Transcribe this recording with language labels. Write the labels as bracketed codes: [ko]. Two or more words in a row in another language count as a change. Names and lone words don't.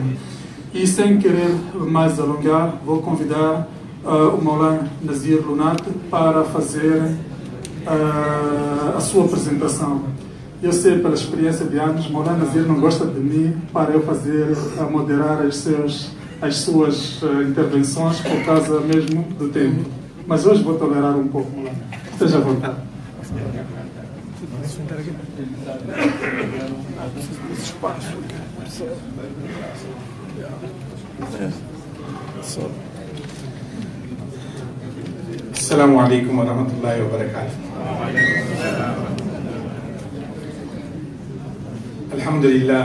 [pt] E sem querer mais alongar, vou convidar o Maulana Nazir Lunat para fazer a sua apresentação. Eu sei pela experiência de anos, Maulana Nazir não gosta de mim para eu moderar as suas intervenções por causa mesmo do tempo. Mas hoje vou tolerar um pouco, Maulana. Esteja à vontade. [ar] السلام عليكم ورحمة الله وبركاته. Alhamdulillah.